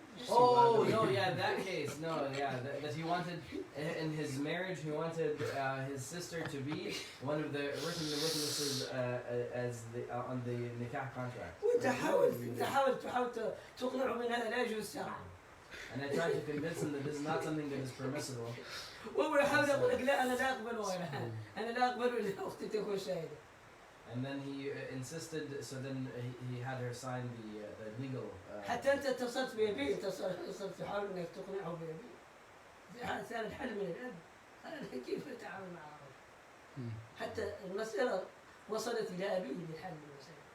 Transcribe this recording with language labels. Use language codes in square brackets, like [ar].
[en] Oh no, yeah, that case, no, yeah, that he wanted in his marriage, he wanted his sister to be one of the witnesses as on the nikah contract. [ar] وتحاول تقنعه من هذا لا يجوز شرعا. [en] And I tried to convince him that this is not something that is permissible. [ar] وهو يحاول يقول لك لا أنا لا أقبل غيرها. أنا لا أقبل إلا أختي تكون شاهدة. [en] And then he insisted, so then he had her sign the legal. [ar] حتى أنت اتصلت بأبيه، اتصلت تحاول إنك تقنعه بأبيه. ثاني الحل من الأب. أنا كيف أتعامل مع الرجل؟ حتى المسألة وصلت إلى أبيه للحل المسألة.